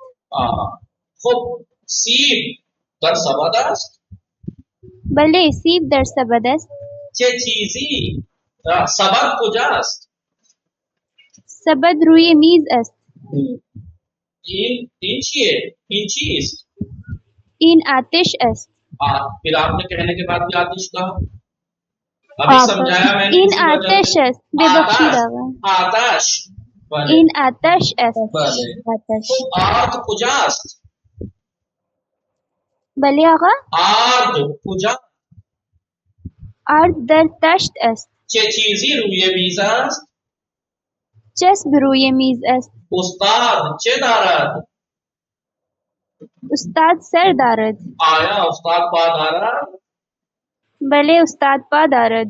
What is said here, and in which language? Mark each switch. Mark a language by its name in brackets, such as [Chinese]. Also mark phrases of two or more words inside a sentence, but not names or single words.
[Persian] خب سیب در سبد است؟ بله سیب در سبد است چه چیزی؟ سبد کجاست؟ سبد روی میز است این چیه؟ این چیست؟ این آتش است [Hindi] फिर आपने कहने के बाद भी आतिश कहा, अभी समझाया मैंने। [Persian] این آتش است ببخشید آقا आताश, این آتش است بله. آتش آرد کجاست, بله آقا آرد کجا, آرد در تشت است چه چیزی روی میز است؟ چسب روی میز است استاد چه دارد؟ استاد سر دارد آیا استاد پا دارد؟ بله استاد پا دارد